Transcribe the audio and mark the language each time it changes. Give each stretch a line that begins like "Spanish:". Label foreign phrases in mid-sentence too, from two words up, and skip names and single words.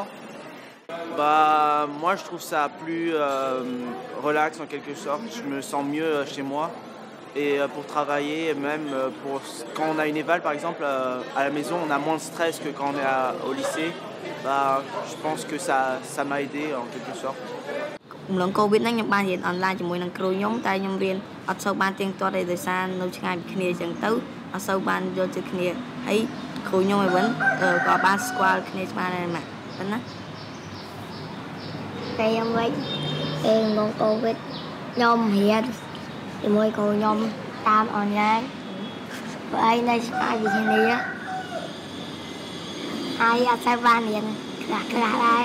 French: Bah, moi je trouve ça plus relax en quelque sorte. Je me sens mieux chez moi. Et pour travailler, même quand on a une éval par exemple, à la maison, on a moins de stress que quand on est au lycée. Bah, je pense que ça m'a aidé en quelque sorte.
Khmer: Lần Covid ហ្នឹងខ្ញុំបានរៀនអនឡាញជាមួយនឹងគ្រូខ្ញុំតែខ្ញុំរៀនអត់សូវបានទៀងទាត់ទេដោយសារនៅឆ្ងាយពីគ្នាអញ្ចឹងទៅអត់សូវបានយល់ចិត្តគ្នាហើយគ្រូខ្ញុំឯវិញក៏បានស្គាល់គ្នាច្បាស់ដែរម៉ាក់ប៉ុណ្ណា ពេលខ្ញុំវិញពេលមុន Covid ខ្ញុំរៀនជាមួយគ្រូខ្ញុំតាមអនឡាញព្រោះឯងនៅឆ្ងាយពីគ្នាហើយអត់សូវបានរៀនខ្លះដែរ